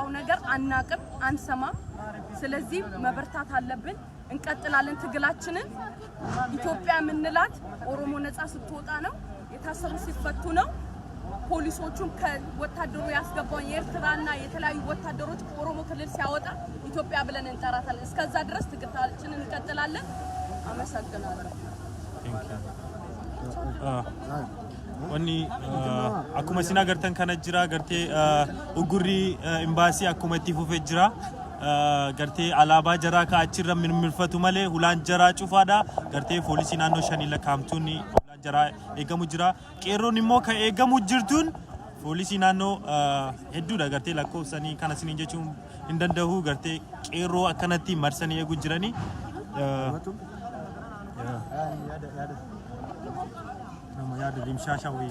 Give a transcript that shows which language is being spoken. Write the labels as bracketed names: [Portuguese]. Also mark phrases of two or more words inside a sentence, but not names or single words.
[Amharic] ነገር አናቅም አንሰማ ስለዚህ መበርታት አለብን እንቀጥላለን ትግላችንን ኢትዮጵያ ምንላት ኦሮሞ ነፃ ስትወጣ ነው የታሰሩት ሲፈቱ ነው ፖሊሶቹን ከወታደሩ ያስገባው የኤርትራና የተለያዩ ወታደሮች ኦሮሞ ክልል ሲያወጣ ኢትዮጵያ ብለን እንጠራታለን እስከዛ ድረስ ትግላችንን እንቀጥላለን አመሰግናለሁ [Oromo] wanni akkuma isin agartan kana jira gartee ugurri imbaasii akkuma itti fufee jira gartee alaabaa jaraa ka achirra mirmirfatu malee hulaan jaraa cufaadha gartee poolisii naannoo shanii lakkaa'amtuun hulaan jaraa eegamu jira qeerroon immoo ka eegamu jirtuun poolisii naannoo hedduudha gartee lakkoofsanii kana isiniin jechuun hin danda'u gartee qeerroo akkanatti marsanii eegu jiranii yaada dimshaasha wayii